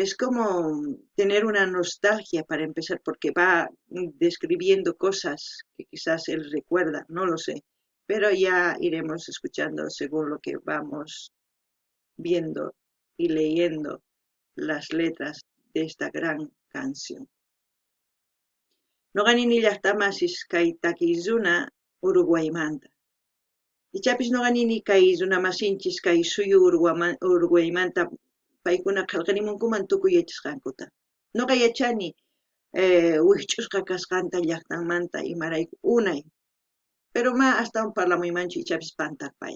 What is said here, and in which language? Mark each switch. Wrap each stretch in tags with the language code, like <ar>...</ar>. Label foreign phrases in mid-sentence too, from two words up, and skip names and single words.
<es>Es como tener una nostalgia para empezar, porque va describiendo cosas que quizás él recuerda, no lo sé, pero ya iremos escuchando según lo que vamos viendo y leyendo las letras de esta gran canción.</es> <qu>Noqanini llaqtamasis kay takiqruna Uruguaymanta. Ichapis noqanini kay runamasinchis kay suyu Uruguaymanta paykuna qillqarimunkuman tukuy yachasqankuta. Noqa yachani wikch'usqa kasqanta llaqtanmanta imarayku unay, pero ma astawan parlamuymanchu ichapis pantaqpayman.</qu>